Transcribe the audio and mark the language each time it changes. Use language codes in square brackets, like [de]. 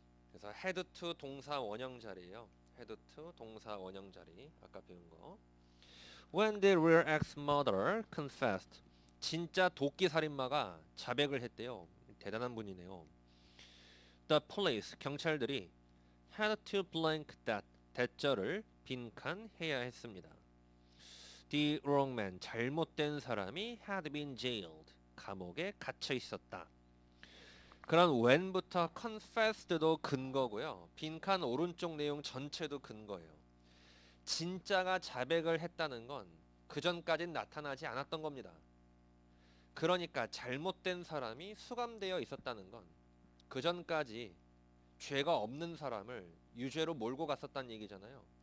[ko] 그래서 head to 동사 원형 자리예요. head to 동사 원형 자리 아까 배운 거. [en] When the real ex-murderer confessed [ko] 진짜 도끼 살인마가 자백을 했대요. 대단한 분이네요. [en] The police [ko] 경찰들이 [en] had to blank that [ko] 대절을 빈칸해야 했습니다. [en] The wrong man [ko] 잘못된 사람이 [en] had been jailed [ko] 감옥에 갇혀 있었다. 그런 when부터 confessed도 근거고요. 빈칸 오른쪽 내용 전체도 근거예요. 진짜가 자백을 했다는 건 그전까진 나타나지 않았던 겁니다. 그러니까 잘못된 사람이 수감되어 있었다는 건 그전까지 죄가 없는 사람을 유죄로 몰고 갔었다는 얘기잖아요.